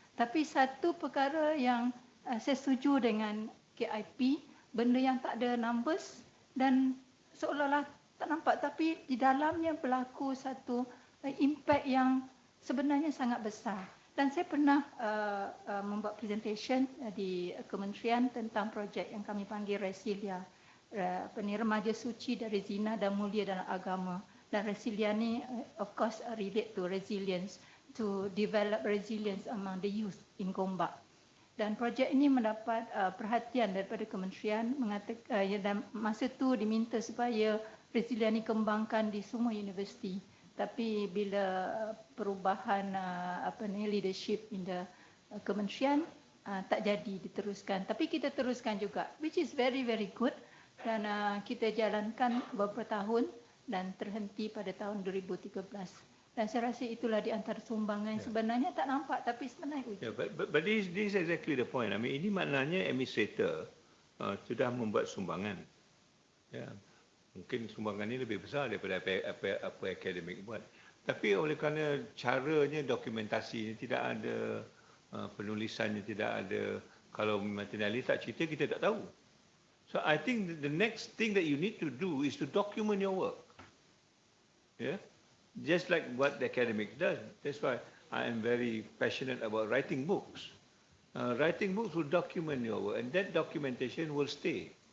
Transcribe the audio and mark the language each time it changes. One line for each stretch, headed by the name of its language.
Malay: Tapi satu perkara yang saya setuju dengan KIP, benda yang tak ada numbers dan seolah-olah tak nampak tapi di dalamnya berlaku satu impact yang sebenarnya sangat besar. Dan saya pernah membuat presentation di kementerian tentang projek yang kami panggil Resilia, remaja suci dari zina dan mulia dalam agama.
English: Dan Resilia ni of course relate to resilience, to develop resilience among the youth in Gombak.
Malay: Dan projek ini mendapat perhatian daripada kementerian dan masa tu diminta supaya Resilia ni kembangkan di semua universiti. Tapi bila perubahan leadership in the kementerian tak jadi diteruskan. Tapi kita teruskan juga, which is very very good dan kita jalankan beberapa tahun dan terhenti pada tahun 2013. Dan saya rasa itulah di antara sumbangan yang sebenarnya tak nampak tapi sebenarnya wujud.
English: Yeah, but this is exactly the point. I mean, ini maknanya administrator sudah membuat sumbangan. Ya.
Malay: Mungkin sumbangan ini lebih besar daripada apa akademik buat. Tapi oleh kerana caranya dokumentasi tidak ada, penulisannya tidak ada, kalau Martinelli tak cerita kita tak tahu.
English: So I think the next thing that you need to do is to document your work. Yeah, just like what the academic does. That's why I am very passionate about writing books. Writing books will document your work, and that documentation will stay.